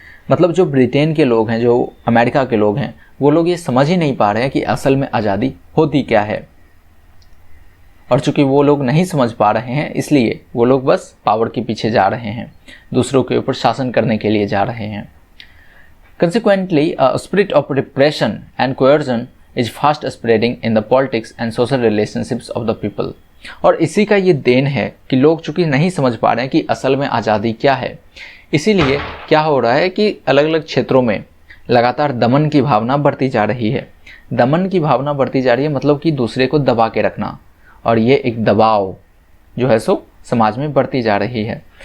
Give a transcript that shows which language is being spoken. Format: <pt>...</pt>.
<hi>मतलब जो ब्रिटेन के लोग हैं, जो अमेरिका के लोग हैं, वो लोग ये समझ ही नहीं पा रहे हैं कि असल में आज़ादी होती क्या है। और चूंकि वो लोग नहीं समझ पा रहे हैं, इसलिए वो लोग बस पावर के पीछे जा रहे हैं, दूसरों के ऊपर शासन करने के लिए जा रहे हैं।</hi> <en>Consequently, a spirit of repression and coercion is fast spreading in the politics and social relationships of the people.</en> <hi>और इसी का ये देन है कि लोग चूंकि नहीं समझ पा रहे हैं कि असल में आज़ादी क्या है, इसीलिए क्या हो रहा है कि अलग अलग क्षेत्रों में लगातार दमन की भावना बढ़ती जा रही है। दमन की भावना बढ़ती जा रही है मतलब कि दूसरे को दबा के रखना, और ये एक दबाव जो है सो समाज में बढ़ती जा रही है।</hi>